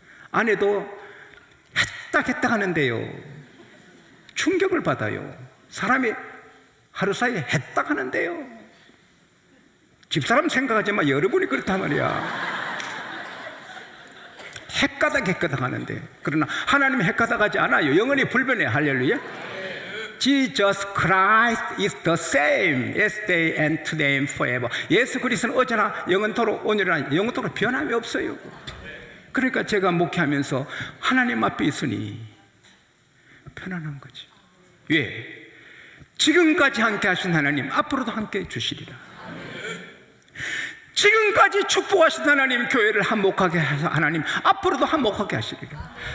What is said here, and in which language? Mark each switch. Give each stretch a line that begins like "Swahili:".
Korean: 아내도 했다 하는데요, 충격을 받아요. 사람이 하루 사이에 했다 하는데요, 집사람 생각하지 마. 여러분이 그렇단 말이야. 헷가닥 하는데, 그러나 하나님은 헷가닥하지 않아요. 영원히 불변해. 할렐루야.
English: Jesus Christ is the same yesterday and today and forever.
Korean: 예수 그리스도는 어제나 영원토록 오늘이나 영원토록 변함이 없어요. 그러니까 제가 목회하면서 하나님 앞에 있으니 편안한 거죠. 왜? 지금까지 함께 하신 하나님 앞으로도 함께 해주시리라. 지금까지 축복하신 하나님, 교회를 한목하게 하신 하나님 앞으로도 한목하게 하시리라.